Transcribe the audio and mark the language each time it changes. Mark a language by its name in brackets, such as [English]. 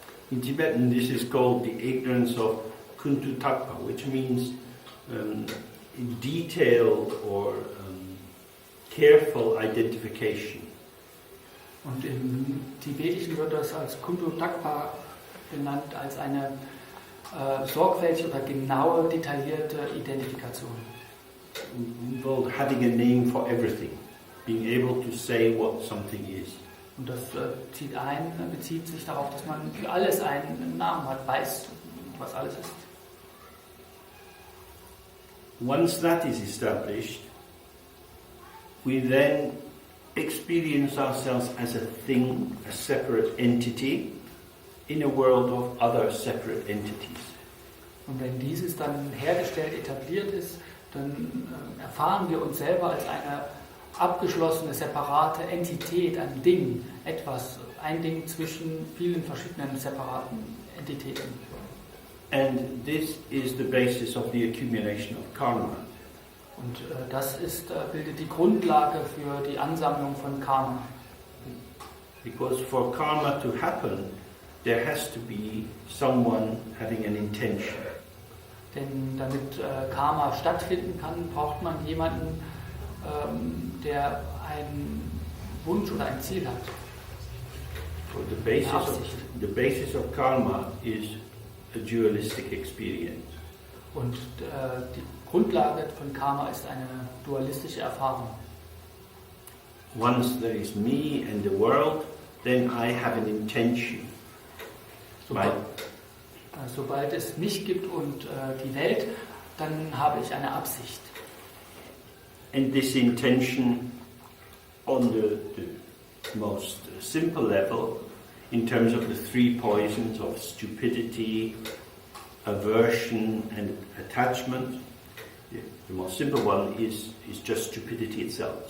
[English] In Tibetan, this is called the ignorance of kuntutakpa, which means detailed or careful identification. [German] Und im Tibetischen wird das als Kuntutakpa genannt, als eine sorgfältige oder genaue, detaillierte Identifikation. [English] Involved having a name for everything, being able to say what something is. [German] Und das bezieht sich darauf, dass man für alles einen Namen hat, weiß, was alles ist. [English] Once that is established, we then experience ourselves as a thing, a separate entity, in a world of other separate entities. [German] Und wenn dieses dann hergestellt, etabliert ist, dann erfahren wir uns selber als eine abgeschlossene, separate Entität, ein Ding, ein Ding zwischen vielen verschiedenen separaten Entitäten. [English] And this is the basis of the accumulation of karma. [German] Und das bildet die Grundlage für die Ansammlung von Karma. [English] Because for karma to happen, there has to be someone having an intention. [German] Denn damit Karma stattfinden kann, braucht man jemanden, der einen Wunsch oder ein Ziel hat. [English] So the basis of karma is a dualistic experience. [German] Und die Grundlage von Karma ist eine dualistische Erfahrung. [English] Once there is me and the world, then I have an intention. [German] Sobald es mich gibt und die Welt, dann habe ich eine Absicht. [English] And this intention, on the most simple level, in terms of the three poisons of stupidity, aversion and attachment, the most simple one is just stupidity itself.